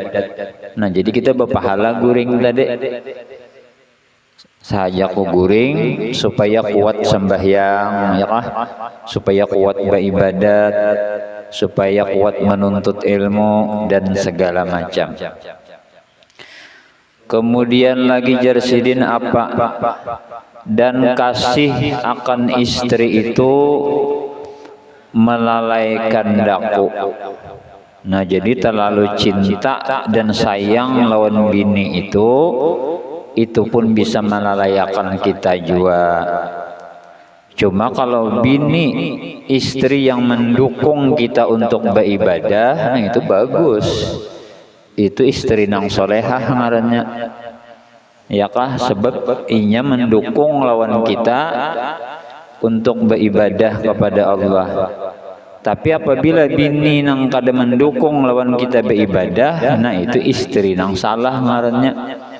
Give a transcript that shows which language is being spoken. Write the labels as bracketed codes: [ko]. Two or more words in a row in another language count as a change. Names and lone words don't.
[bjn] Nah jadi kita berpahala guring tadi. Saja ku guring supaya kuat sembahyang ya kah? [id] Supaya kuat beribadat, supaya kuat menuntut ilmu dan segala macam. Kemudian lagi jarsidin apa? Dan kasih akan istri itu melalaikan daku. [bjn] Nah jadi terlalu cinta dan sayang lawan bini itu pun bisa melalaikan kita juga. [id] Cuma kalau bini istri yang mendukung kita untuk beribadah, nah itu bagus. [bjn] Itu istri nang solehah ngarannya. Ya kah? Sebab inya mendukung lawan kita untuk beribadah kepada Allah. Tapi apabila bini nang kada mendukung lawan kita beribadah, nah itu istri nang salah ngarannya.